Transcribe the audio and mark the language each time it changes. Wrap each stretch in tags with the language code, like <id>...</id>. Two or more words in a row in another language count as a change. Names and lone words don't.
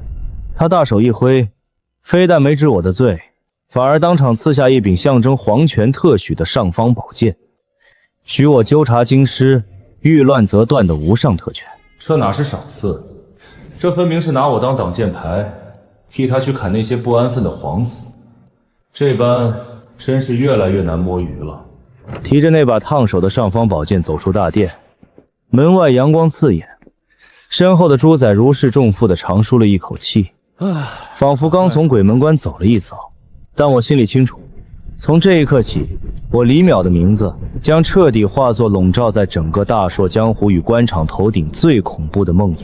<zh>他大手一挥，非但没治我的罪，反而当场赐下一柄象征皇权特许的尚方宝剑，许我纠察京师，遇亂则斷的無上特權。這哪是賞賜，這分明是拿我當擋箭牌，替他去砍那些不安分的皇子。這般真是越來越難摸魚了。提着那把燙手的尚方宝劍走出大殿，門外陽光刺眼，身後的豬仔如釋重負地長舒了一口氣，仿佛剛從鬼門關走了一遭。但我心裡清楚，從這一刻起，我李淼的名字將徹底化作籠罩在整個大碩江湖與官場頭頂最恐怖的夢魘。</zh>